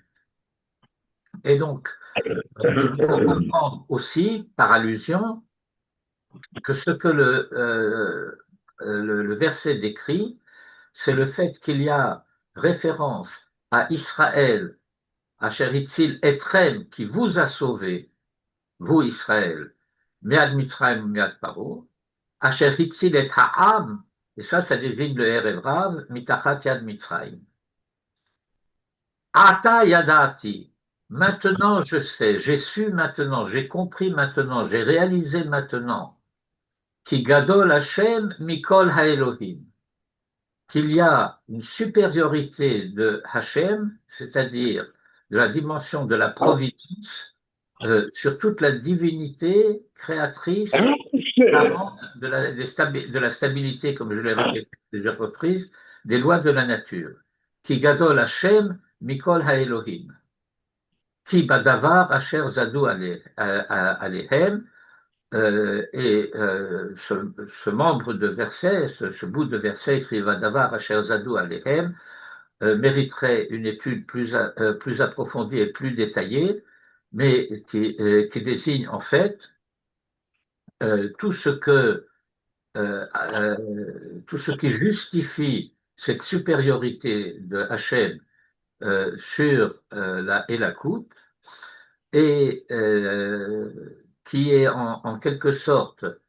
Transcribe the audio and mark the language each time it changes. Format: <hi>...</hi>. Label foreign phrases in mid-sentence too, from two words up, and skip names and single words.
<fr>Et donc, il faut comprendre aussi, par allusion, que ce que le verset décrit, c'est le fait qu'il y a référence à Israël,</fr> <he>אשר הציל אתכם,</he> <fr>qui vous a sauvé, vous Israël,</fr> <he>מיד מצרים, מיד פרעה, אשר הציל את העם,</he> <fr>et ça désigne le</fr> <he>ערב רב, מתחת יד מצרים. עתה ידעתי,</he> <fr>Maintenant, je sais, j'ai su maintenant, j'ai compris maintenant, j'ai réalisé maintenant,</fr> <he>כי גדול השם מכל האלהים,</he> <fr>qu'il y a une supériorité de Hashem, c'est-à-dire de la dimension de la providence, sur toute la divinité créatrice, garante de la stabilité, comme je l'ai répété plusieurs reprises, des lois de la nature.</fr> <he>כי גדול השם מכל האלהים. כי בדבר אשר זדו עליהם,</he> <fr>et ce membre de verset, ce bout de verset écrit</fr> <he>ודבר אשר זדו עליהם,</he> <fr>mériterait une étude plus approfondie et plus détaillée, mais qui désigne en fait tout ce tout ce qui justifie cette supériorité de Hachem sur la Elakut et qui est en quelque sorte,</fr>